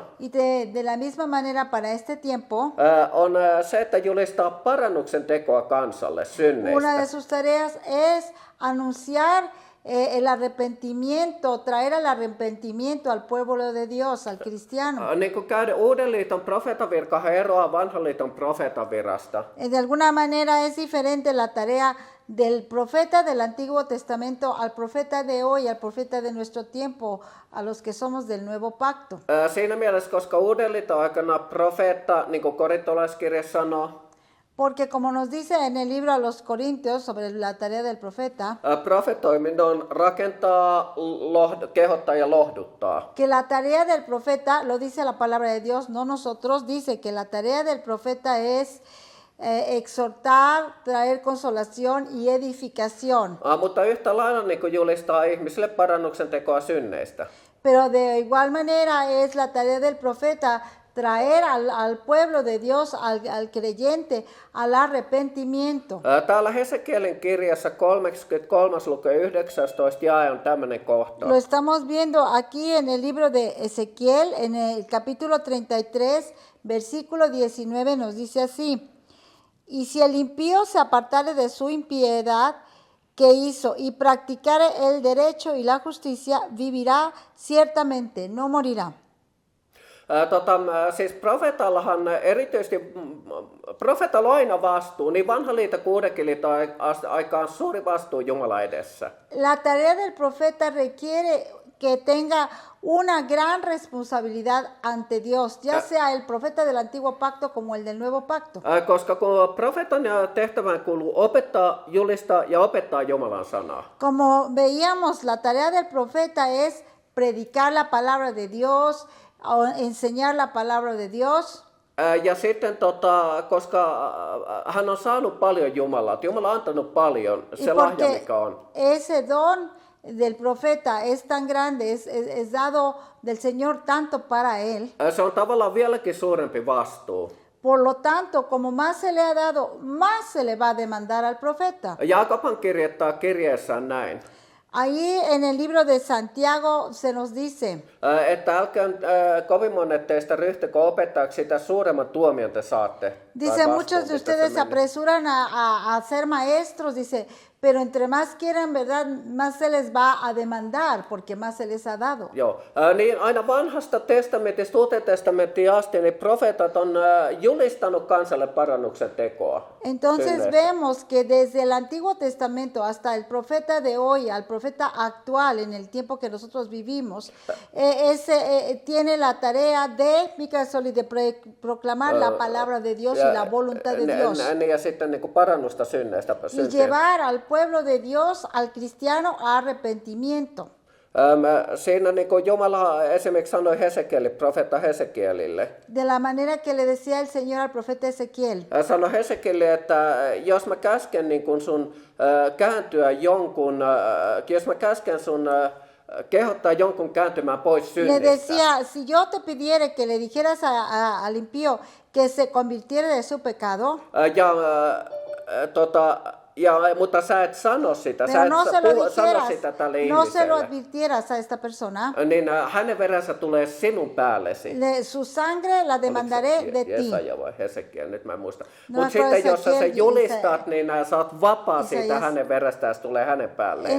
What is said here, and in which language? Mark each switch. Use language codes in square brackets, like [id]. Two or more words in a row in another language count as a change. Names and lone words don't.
[es] y de la misma manera para este tiempo, [fi] on se, että julistaa parannuksen tekoa kansalle [es] una de [fi] synneistä. [es] sus tareas es anunciar el arrepentimiento, traer al arrepentimiento al pueblo de Dios, al cristiano. [fi] Niin kuin käydä uuden liiton profeetan virkahan eroaa vanhan liiton profeetan virasta. [es] De alguna manera es diferente la tarea del profeta del Antiguo Testamento al profeta de hoy, al profeta de nuestro tiempo, a los que somos del nuevo pacto. [fi] Siinä mielessä, koska uuden liiton aikana profeetta, niin kuin korintolaiskirja sanoo, [es] Porque como nos dice en el libro a los Corintios sobre la tarea del profeta, [fi] profetoiminen on rakentaa, kehottaa ja lohduttaa. [es] que la tarea del profeta, lo dice la palabra de Dios, no nosotros, dice que la tarea del profeta es exhortar, traer consolación y edificación. [fi] Mutta yhtä lailla niin kuin julistaa ihmisille parannuksen tekoa synneistä. [es] Pero de igual manera es la tarea del profeta traer al pueblo de Dios, al creyente, al arrepentimiento. [fi] Täällä Hesekielin kirjassa 33. luku 19. jae on tämmöinen kohta. [es] Lo estamos viendo aquí en el libro de Ezequiel, en el capítulo 33, versículo 19, nos dice así: y si el impío se apartare de su impiedad que hizo y practicare el derecho y la justicia, vivirá ciertamente, no morirá. [fi] Siis profeetallahan erityisesti, profeetalla on aina vastuu, niin vanha liitto kuin uudenkin liiton aikaan suuri vastuu Jumala edessä. [es] La tarea del profeta requiere que tenga una gran responsabilidad ante Dios, ya sea el profeta del antiguo pacto como el del nuevo pacto. [fi] Koska kun profeetan tehtävään kuuluu opettaa, julistaa ja opettaa Jumalan sanaa. [es] Como veíamos, la tarea del profeta es predicar la palabra de Dios, o enseñar la palabra de Dios. [fi] Ja sitten koska hän on saanut paljon Jumalalta, Jumala on antanut paljon, se lahja mikä on. [es] Ese don del profeta es tan grande, es dado del Señor tanto para él. [fi] Se on tavallaan vieläkin suurempi vastuu. [es] Por lo tanto, como más se le ha dado, más se le va a demandar al profeta. [fi] Jaakobhan kirjoittaa kirjeessään näin. [es] Ahí en el libro de Santiago se nos dice, [fi] että älkää kovin monet teistä ryhtykö opettajaksi, sitä suuremman tuomion te saatte. [es] Dice, muchos de ustedes se apresuran a ser maestros, dice, pero entre más quieran, ¿verdad? Más se les va a demandar, porque más se les ha dado. [fi] Joo, niin aina vanhasta testamentista uuteen testamenttiin asti, niin profeetat on julistanut kansalle parannuksen tekoa. [es] Entonces vemos que desde el Antiguo Testamento hasta el profeta de hoy, al profeta actual, en el tiempo que nosotros vivimos, tiene la tarea de, de proclamar la palabra de Dios y la voluntad de Dios. [fi] Ja sitten niin kuin parannusta synneistä. [es] Y llevar al pueblo de Dios, al cristiano, a arrepentimiento. [fi] Siinä niin kuin Jumala esimerkiksi sanoi profeetta Hesekielille. [es] De la manera que le decía el Señor al profeta Ezequiel. [fi] Sanoi Hesekielille, että jos mä käsken niin kuin sun kääntyä jonkun, jos mä käsken sun kehottaa jonkun kääntymään pois synnistä. [es] Le decía, si yo te pidiera que le dijeras al impío que se convirtiera de su pecado. [fi] Mutta sä et sano sitä, sä et sano sitä tälle ihmiselle. [es] No se lo advirtieras a esta persona. [fi] Niin hänen verensä tulee sinun päällesi. [es] Su sangre la demandaré de ti. [fi] Jesaja vai Hesekiel, nyt mä en muista. Mutta sitten jos sä sen julistat, niin sä oot vapaa siitä hänen verestään, se tulee hänen päälleen.